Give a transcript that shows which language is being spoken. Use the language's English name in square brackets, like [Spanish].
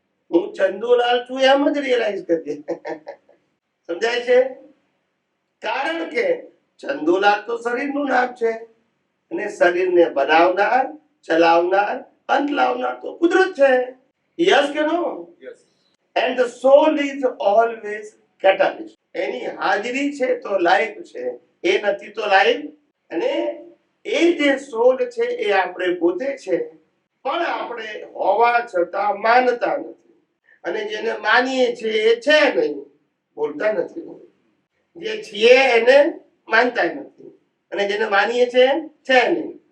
[Gujarati] હું ચંદુલાલ છું એમ જ રિયલાઇઝ કરીએ. સમજાય છે? કારણ કે ચંદુલાલ તો શરીરનું નામ છે અને શરીરને બનાવનાર, ચલાવનાર, અંત લાવનાર તો કુદરત છે. [English] Yes કે no? And the soul is always catalyst. [Gujarati] એની હાજરી છે તો લાઈફ છે, એ નથી તો લાઈફ. અને એ જે સોલ છે એ આપણે પોતે છે, પણ આપણે હોવા છતાં માનતા નથી. અને જેને માનીએ છીએ એ છે નહીં. બોલતા નથી. જે છીએ એને માનતા નથી અને જેને માનીએ છીએ છે નહીં.